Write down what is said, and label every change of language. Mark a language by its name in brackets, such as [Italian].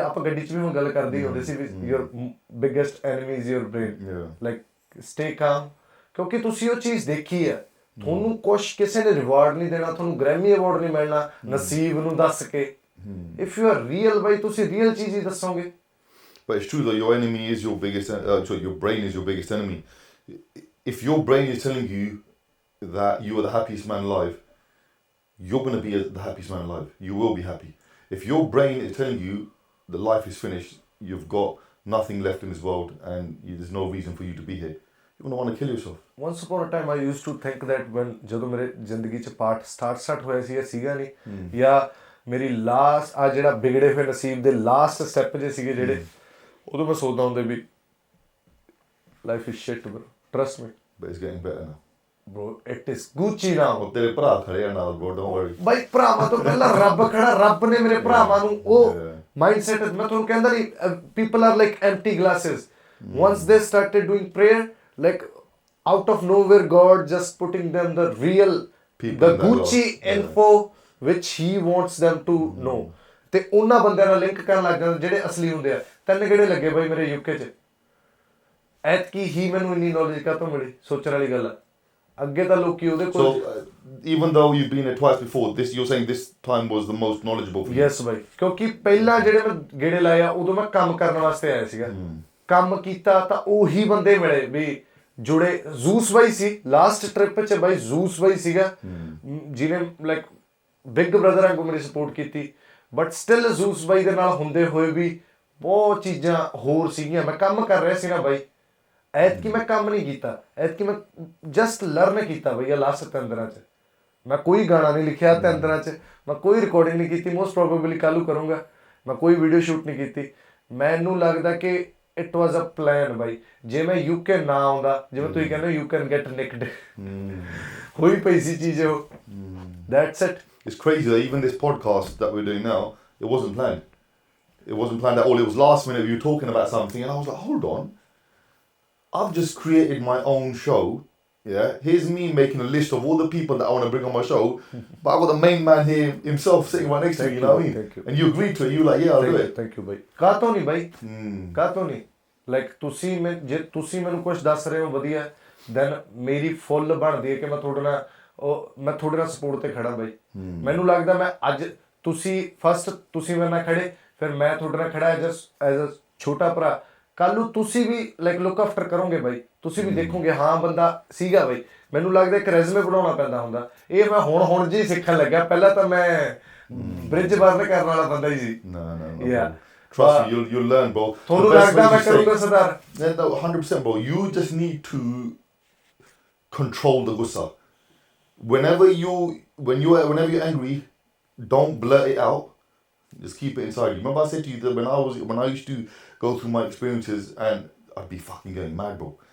[Punjabi] ਆਪਾਂ ਗੱਡੀ 'ਚ ਵੀ ਹੁਣ ਗੱਲ ਕਰਦੇ ਹੁੰਦੇ ਸੀ, [English] your biggest enemy is your brain, [Punjabi] like [English] stay calm, [Punjabi] ਕਿਉਂਕਿ ਤੁਸੀਂ ਉਹ ਚੀਜ਼ ਦੇਖੀ ਹੈ। ਤੁਹਾਨੂੰ ਕੁਛ ਕਿਸੇ ਨੇ ਰਿਵਾਰਡ ਨਹੀਂ ਦੇਣਾ, ਤੁਹਾਨੂੰ ਗ੍ਰੈਮੀ ਅਵਾਰਡ ਨਹੀਂ ਮਿਲਣਾ ਨਸੀਬ ਨੂੰ ਦੱਸ ਕੇ। [English] if you are real [Punjabi] ਬਾਈ, ਤੁਸੀਂ ਰੀਅਲ ਚੀਜ਼ ਹੀ ਦੱਸੋਗੇ। [English] But it's true that your enemy is your biggest, your brain is your biggest enemy. If your brain is telling you that you are the happiest man alive, you're going to be the happiest man alive. You will be happy. If your brain is telling you the life is finished, you've got nothing left in this world, and there's no reason for you to be here, you're going to want to kill yourself. Once upon a time I used to think that when [Punjabi] ਜਦੋਂ ਮੇਰੇ ਜ਼ਿੰਦਗੀ 'ਚ part start ਹੋਇਆ ਸੀ, ਇਹ ਸੀਗਾ ਨਹੀਂ ਜਾਂ ਮੇਰੀ ਲਾਸਟ ਆ ਜਿਹੜਾ ਵਿਗੜੇ ਹੋਏ ਨਸੀਬ ਦੇ ਲਾਸਟ ਸਟੈਪ ਜੇ ਸੀਗੇ ਜਿਹੜੇ, ਉਦੋਂ ਮੈਂ ਸੋਚਦਾ ਹੁੰਦਾ ਵੀ [English] Life is shit bro, trust me, But it's getting better now. bro it is Gucci now. [Punjabi] ਉਹ ਤੇਰੇ ਭਰਾ ਖੜੇ ਆ ਨਾਲ [English] bro, don't worry. [Punjabi] ਬਾਈ ਭਰਾਵਾਂ ਤੋਂ ਪਹਿਲਾਂ ਰੱਬ ਖੜਾ, ਰੱਬ ਨੇ ਮੇਰੇ ਭਰਾਵਾਂ ਨੂੰ ਉਹ ਮਾਈਂਡਸੈਟ, ਮੈਂ ਤੁਹਾਨੂੰ ਕਹਿੰਦਾ ਨਹੀਂ, [English] people are like empty glasses. Once they started doing prayer, like out of nowhere God just putting them the real people, the Gucci info which he wants them to know, [Punjabi] ਤੇ ਉਹਨਾਂ ਬੰਦਿਆਂ ਨਾਲ link ਕਰਨ ਲੱਗ ਜਾਂਦੇ ਜਿਹੜੇ ਅਸਲੀ ਹੁੰਦੇ ਆ। ਤਿੰਨ ਕਿਹੜੇ ਲੱਗੇ ਬਾਈ ਮੇਰੇ ਯੂਕੇ 'ਚ, ਐਤਕੀ ਹੀ ਮੈਨੂੰ ਇੰਨੀ ਨੌਲੇਜ ਕਾਹਤੋਂ ਮਿਲੀ, ਸੋਚਣ ਵਾਲੀ ਗੱਲ ਆ। ਅੱਗੇ ਤਾਂ ਲੋਕੀ ਉਹਦੇ ਕੋਲ [English] even though you've been there twice before, you're saying this time was the most knowledgeable for you? [Punjabi] Yes ਬਾਈ, ਕਿਉਂਕਿ ਪਹਿਲਾਂ ਜਿਹੜੇ ਮੈਂ ਗੇੜੇ ਲਾਏ ਆ ਉਦੋਂ ਮੈਂ ਕੰਮ ਕਰਨ ਵਾਸਤੇ ਆਇਆ ਸੀਗਾ, ਕੰਮ ਕੀਤਾ ਤਾਂ ਉਹੀ ਬੰਦੇ ਮਿਲੇ ਵੀ ਜੁੜੇ। ਜ਼ੂਸ ਬਾਈ ਸੀ ਲਾਸਟ ਟ੍ਰਿਪ 'ਚ ਬਾਈ, ਜ਼ੂਸ ਬਾਈ ਸੀਗਾ ਜਿਹਨੇ ਲਾਈਕ ਬਿਗ ਬ੍ਰਦਰ ਵਾਂਗੂ ਮੇਰੀ ਸਪੋਰਟ ਕੀਤੀ, ਬਟ ਸਟਿਲ ਜ਼ੂਸ ਬਾਈ ਦੇ ਨਾਲ ਹੁੰਦੇ ਹੋਏ ਵੀ ਬਹੁਤ ਚੀਜ਼ਾਂ ਹੋਰ ਸੀਗੀਆਂ। ਮੈਂ ਕੰਮ ਕਰ ਰਿਹਾ ਸੀ ਨਾ ਬਾਈ, ਐਤਕੀ ਮੈਂ ਕੰਮ ਨਹੀਂ ਕੀਤਾ, ਐਤਕੀ ਮੈਂ ਜਸਟ ਲਰਨ ਕੀਤਾ ਬਈ। ਲਾਸਟ 3 ਦਿਨਾਂ 'ਚ ਮੈਂ ਕੋਈ ਗਾਣਾ ਨਹੀਂ ਲਿਖਿਆ, 3 ਦਿਨਾਂ 'ਚ ਮੈਂ ਕੋਈ ਰਿਕਾਰਡਿੰਗ ਨਹੀਂ ਕੀਤੀ, ਮੋਸਟ ਪ੍ਰੋਬੇਬਲੀ ਕੱਲ੍ਹ ਨੂੰ ਕਰੂੰਗਾ। ਮੈਂ ਕੋਈ ਵੀਡੀਓ ਸ਼ੂਟ ਨਹੀਂ ਕੀਤੀ। ਮੈਨੂੰ ਲੱਗਦਾ ਕਿ [English] it was a plan [Punjabi] ਬਾਈ। ਜੇ ਮੈਂ ਯੂਕੇ ਨਾ ਆਉਂਦਾ, ਜਿਵੇਂ ਤੁਸੀਂ ਕਹਿੰਦੇ [English] you can get nicked, [Punjabi] ਹੋਈ ਪਈ ਸੀ ਚੀਜ਼ ਉਹ। [English] That's it. It's crazy that even this podcast that we're doing now, it wasn't planned. It wasn't planned at all. It was last minute. We were talking about something, and I was like, hold on. I've just created my own show. Yeah, here's me making a list of all the people that I want to bring on my show, but I've got the main man here himself sitting right next to me. You know what I mean? Thank you. And you agreed to it. You were like, yeah, I'll do it. Thank you, [Punjabi] bhai. ਕਾਹਤੋਂ ਨਹੀਂ ਬਾਈ, ਕਾਹਤੋਂ ਨਹੀਂ। Like ਤੁਸੀਂ ਜੇ ਤੁਸੀਂ ਮੈਨੂੰ ਕੁਝ ਦੱਸ ਰਹੇ ਹੋ ਵਧੀਆ, ਦੈਨ ਮੇਰੀ ਫੁੱਲ ਬਣਦੀ ਹੈ ਕਿ ਮੈਂ ਤੁਹਾਡੇ ਨਾਲ ਮੈਂ ਤੁਹਾਡੇ ਨਾਲ ਸਪੋਰਟ ਤੇ ਖੜਾ ਬਾਈ। ਮੈਨੂੰ ਲੱਗਦਾ ਮੈਂ ਅੱਜ ਤੁਸੀਂ ਫਸਟ ਤੁਸੀਂ ਮੇਰੇ ਨਾਲ ਖੜੇ, ਫਿਰ ਮੈਂ ਤੁਹਾਡੇ ਨਾਲ ਖੜਾ ਐਜ਼ ਅ ਛੋਟਾ ਭਰਾ। ਕੱਲ ਨੂੰ ਤੁਸੀਂ ਵੀ ਲਾਈਕ ਲੁੱਕ ਆਫਟਰ ਕਰੋਗੇ ਬਾਈ, ਤੁਸੀਂ ਵੀ ਦੇਖੋਗੇ ਹਾਂ ਬੰਦਾ ਸੀਗਾ ਬਾਈ। ਮੈਨੂੰ ਲੱਗਦਾ ਇੱਕ ਰੈਜ਼ੂਮੇ ਬਣਾਉਣਾ ਪੈਂਦਾ ਹੁੰਦਾ, ਇਹ ਮੈਂ ਹੁਣ ਜੀ ਸਿੱਖਣ ਲੱਗਿਆ। ਪਹਿਲਾਂ ਤਾਂ ਮੈਂ ਬ੍ਰਿਜ ਬਰਨ ਕਰਨ ਵਾਲਾ ਬੰਦਾ ਹੀ ਸੀ। [English] No. Yeah. Trust me, you'll learn, bro. [Punjabi] ਤੁਹਾਨੂੰ ਲੱਗਦਾ ਮੈਂ ਕਰੂੰਗਾ ਸਰਦਾਰ? [English] No, 100%, bro. You just need to control the gussa. Whenever you're angry, don't blurt it out. Just keep it inside you. Remember I said to you that when I used to go through my experiences, and I'd be fucking getting mad, bro.